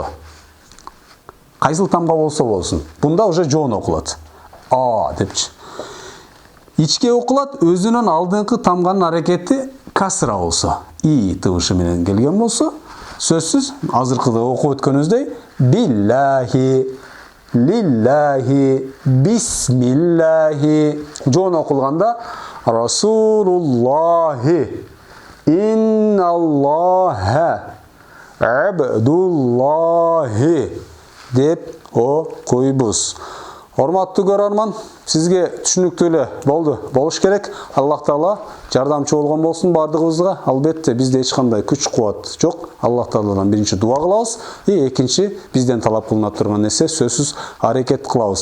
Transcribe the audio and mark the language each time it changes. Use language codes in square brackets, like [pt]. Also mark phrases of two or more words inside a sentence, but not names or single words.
[ky] Кайсыл тамга болсо болсун. Бунда уже жоон окулат. А депчи. Ичке окулат, өзүнөн алдыңкы тамганын аракети касра болсо. И тыбышы менен келген болсо, сөзсүз азыркыда окуп өткөнүбүздөй [ar] بالله، لله، بسم الله. [ky] Жоон окулганда [ar] رسول الله، إن الله، عبد الله [ky] деп окуйбуз. Урматтуу көрөрман, сизге түшүнүктүү эле болуш керек. Аллах Таала жардамчы болгон болсун бардыгыбызга. Албетте бизде эч кандай күч кубат жок. Аллах Тааладан биринчи дуа кылабыз, экинчи бизден талап кылынат турган нерсе сөзсүз аракет кылабыз.